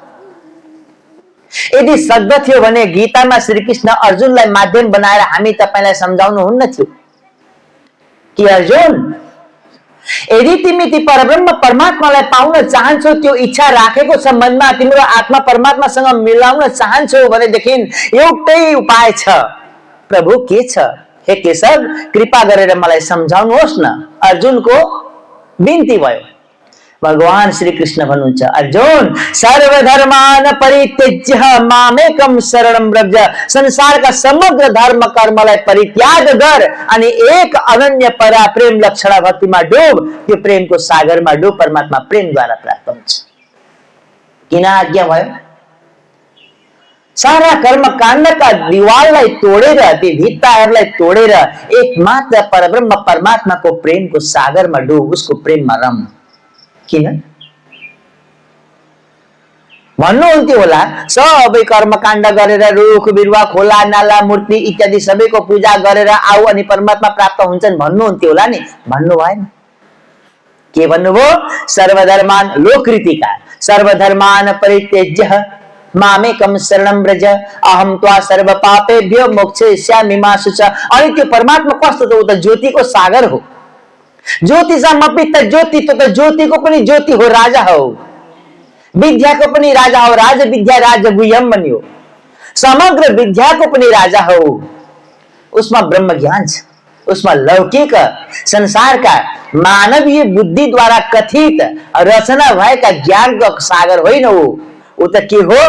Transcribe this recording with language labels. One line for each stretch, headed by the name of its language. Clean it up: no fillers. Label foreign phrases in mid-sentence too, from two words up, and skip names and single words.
Nepali: यदि सक्दथ्यो भने गीतामा श्री कृष्ण अर्जुनलाई माध्यम बनाएर हामी तपाईलाई सम्झाउनु हुन्न थियो कि अर्जुन, यदि तिमी ती परब्रह्म परमात्मालाई पाउन चाहन्छौ, त्यो इच्छा राखेको छ मनमा, तिम्रो आत्मा परमात्मासँग मिलाउन चाहन्छौ भनेदेखि एउटै उपाय छ। प्रभु के छ? हे केशव, कृपा गरेर मलाई सम्झाउनुहोस् न। अर्जुनको बिन्ती भयो। भगवान श्री कृष्ण भन्नुहुन्छ,
Sanskrit: अर्जुन सर्वधर्मान परित्यज्य मामेकम शरणं व्रज,
Nepali: संसारका समग्र धर्म कर्मलाई परित्याग गर अनि एक अनन्य परा प्रेम लक्षण भक्तिमा डुब। त्यो प्रेमको सागरमा डुब, परमात्मा प्रेमद्वारा प्राप्त हुन्छ। किन आज्ञा भयो? सारा कर्म काण्डका दिवाललाई तोडेर, ती भित्ताहरूलाई तोडेर एकमात्र परब्रह्म परमात्माको प्रेमको सागरमा डुब, उसको प्रेममा रम। किन भन्नुहुन्थ्यो होला सबै कर्मकाण्ड गरेर रुख बिरुवा खोला नाला मूर्ति इत्यादि सबैको पूजा गरेर आऊ अनि परमात्मा प्राप्त हुन्छन् भन्नुहुन्थ्यो होला नि, भन्नु भएन। के भन्नुभयो?
Sanskrit: सर्वधर्मान लोकरीतिका सर्वधर्मान परित्यज्य मामेकम शरणं व्रज अहम त्वा सर्व पापेभ्यो मोक्षयिष्यामि मा शुच।
Nepali: अनि त्यो परमात्मा कस्तो त? उ त ज्योतिको सागर हो।
Sanskrit: ज्योतिषमपि त ज्योति,
Nepali: त ज्योतिको पनि ज्योति हो, राजा हो। विद्याको पनि राजा हो,
Sanskrit: राज विद्या राज गुह्यम
Nepali: बन्यो। समग्र विद्याको पनि राजा हो। उसमा ब्रह्म ज्ञान छ, उसमा लौकिक संसारका मानवीय बुद्धि द्वारा कथित रचना भएका ज्ञानको सागर होइन ऊ त के हो?